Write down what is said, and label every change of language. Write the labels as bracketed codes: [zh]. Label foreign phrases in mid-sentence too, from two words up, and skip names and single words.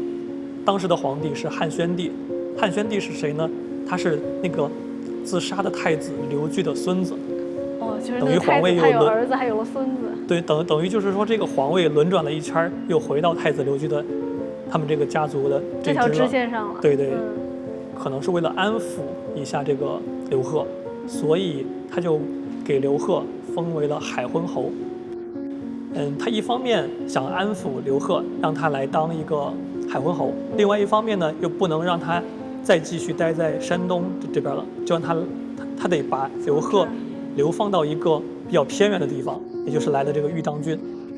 [zh] 当时的皇帝是汉宣帝。汉宣帝是誰呢？他是那个自殺的太子刘据的孙子。哦，就是等于皇位他有儿子，还有了孙子。对，等于就是说这个皇位轮轉了一圈，又回到太子劉據的他们这個家族的這條支線上了。對對，可能是為了安撫一下這個劉賀，所以他就給劉賀封為了海昏侯。他一方面想安撫劉賀，讓他來當一個海昏侯，另外一方面呢，又不能讓他再繼續待在山東這邊了，就讓他得把劉賀流放到一個比較偏遠的地方，也就是來了這個豫章郡。